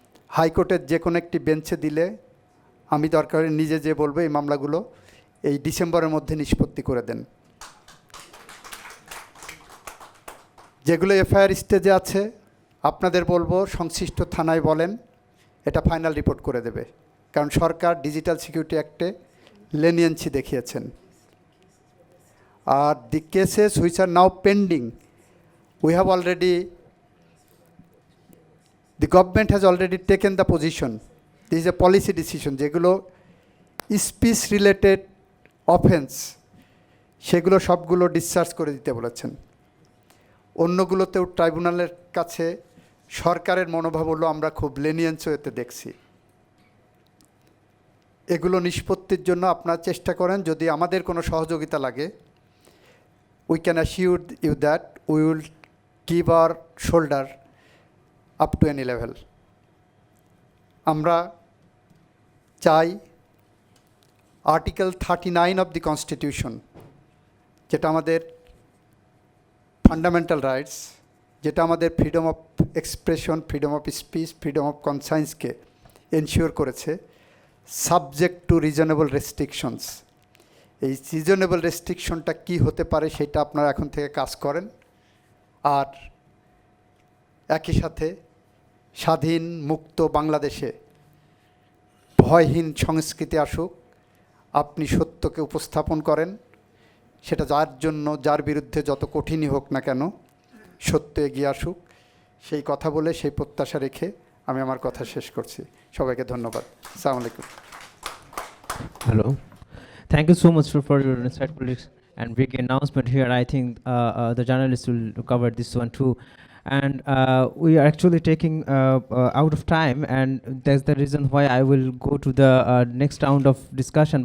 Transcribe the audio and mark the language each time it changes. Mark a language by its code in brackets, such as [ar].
[bn] হাইকোর্টের যে কোনো একটি বেঞ্চে দিলে আমি দরকার নিজে যে বলবো এই মামলাগুলো এই ডিসেম্বরের মধ্যে নিষ্পত্তি করে দেন। যেগুলো এফআইআর স্টেজে আছে আপনাদের বলবো সংশ্লিষ্ট থানায় বলেন, এটা ফাইনাল রিপোর্ট করে দেবে, কারণ সরকার ডিজিটাল সিকিউরিটি অ্যাক্টে লেনিয়েন্সি দেখিয়েছেন। [en] আর the cases which are now pending, we have already, the government has already taken the position. This is a policy decision. [bn] যেগুলো স্পিচ রিলেটেড অফেন্স সেগুলো সবগুলো ডিসচার্জ করে দিতে বলেছেন। অন্যগুলোতেও ট্রাইব্যুনালের কাছে সরকারের মনোভাব হলো আমরা খুব লেনিয়েন্স ওয়েতে দেখছি। এগুলো নিষ্পত্তির জন্য আপনারা চেষ্টা করেন, যদি আমাদের কোনো সহযোগিতা লাগে [en] we can assure you that we will give our shoulder up to any level. [bn] আমরা চাই আর্টিকেল 39 অফ দি কনস্টিটিউশন, যেটা আমাদের ফান্ডামেন্টাল রাইটস, যেটা আমাদের freedom of expression, freedom of speech, freedom of কনসায়েন্সকে ensure করেছে, সাবজেক্ট টু রিজনেবল রেস্ট্রিকশনস। এই reasonable রেস্ট্রিকশনটা কী হতে পারে সেটা আপনারা এখন থেকে কাজ করেন। আর একই সাথে স্বাধীন মুক্ত বাংলাদেশে ভয়হীন সংস্কৃতি আসুক, আপনি সত্যকে উপস্থাপন করেন, সেটা যার জন্য যার বিরুদ্ধে যত কঠিনই হোক না কেন সত্য এগিয়ে আসুক, সেই কথা বলে সেই প্রত্যাশা রেখে আমি আমার কথা শেষ করছি। সবাইকে ধন্যবাদ। আসসালামু আলাইকুম। [en] Hello. Thank you so much for your insightful and big announcement here. I think the journalists will cover this one too. And we are actually taking out of time, and that's the reason why I will go to the next round of discussion.